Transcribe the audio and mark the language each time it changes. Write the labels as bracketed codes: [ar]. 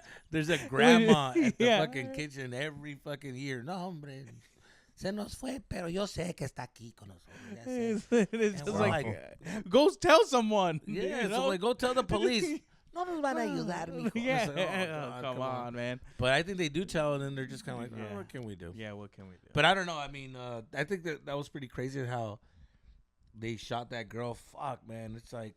[en] There's a grandma at the fucking kitchen every fucking year. [es] No, hombre. Se nos fue, pero yo sé que está aquí con nosotros. [en] It's just like, go tell someone. Yeah, so like, go tell the police. [es] No nos van a ayudar, mijo. [en] Yeah, like, come on, man. But I think they do tell, and then they're just kind of like, what can we do? Yeah, what can we do? But I don't know. I mean, I think that was pretty crazy how they shot that girl. Fuck, man. It's like.